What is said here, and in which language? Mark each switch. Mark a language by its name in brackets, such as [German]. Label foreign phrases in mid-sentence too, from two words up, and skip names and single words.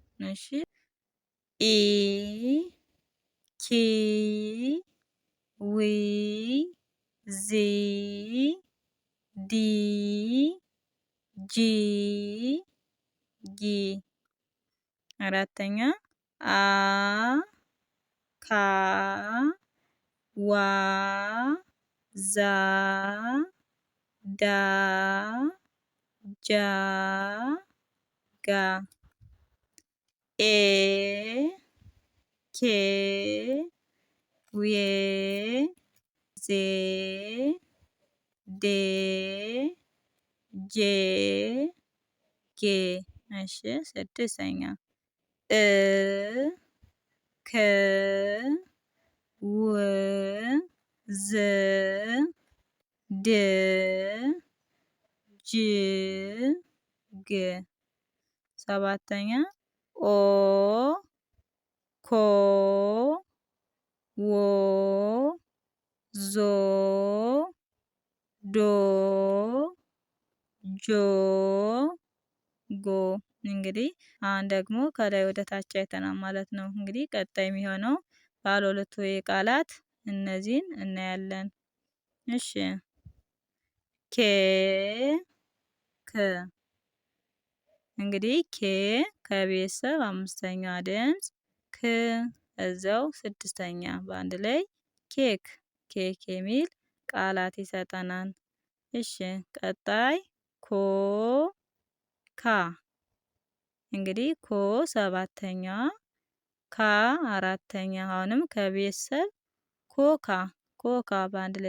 [Amharic] እሺ ኢ ኪ ዊ ዚ ዲ ጂ ጊ። አራተኛ አ ካ ዋ ዛ ዳ ጃ ጋ። ኤ ኬ ዌ ዜ ዴ ጄ ጌ። እሺ ስድስተኛ እ ከ ው ዝ ድ ጅ ግ። ሰባተኛ ኦ ኮ ዎ ዞ ዶ ጆ ጎ። እንግዲህ አሁን ደግሞ ከላይ ወደ ታች አይተናል ማለት ነው። እንግዲህ ቀጣይ የሚሆነው ባለ ሁለት ሆሄ ቃላት እነዚህን እናያለን። እሺ ኬ ከ። እንግዲህ ኬ ከቤተሰብ አምስተኛ ድምፅ፣ ክ እዛው ስድስተኛ በአንድ ላይ ኬክ ኬክ የሚል ቃላት ይሰጠናል። እሺ ቀጣይ ኮ ካ። እንግዲህ ኮ ሰባተኛ፣ ካ አራተኛ። አሁንም ከቤተሰብ ኮካ ኮካ በአንድ ላይ